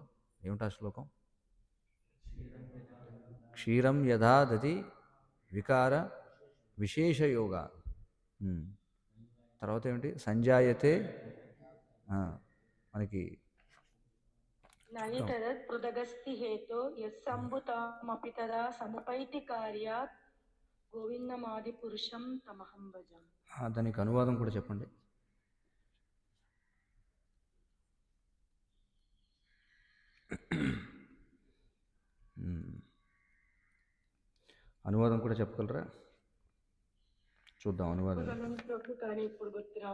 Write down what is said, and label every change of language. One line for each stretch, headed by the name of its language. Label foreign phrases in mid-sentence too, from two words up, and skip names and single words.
Telugu: ఏమిటా శ్లోకం?
Sanskrit: క్షీరం యథా దతి వికార విశేషయోగ.
Telugu: తర్వాత ఏమిటి?
Sanskrit: సంజాయతే మనకి నహి తదత్ పృథగస్తి హేతో యస్సంభుతామపి తదా సముపైతి కార్యాత్ గోవిందమాది పురుషం తమహం భజామి.
Telugu: దానికి అనువాదం కూడా చెప్పండి. అనువాదం కూడా చెప్పగలరా? చూద్దాం అనువాదం. కానీ ఇప్పుడు గుర్తురా.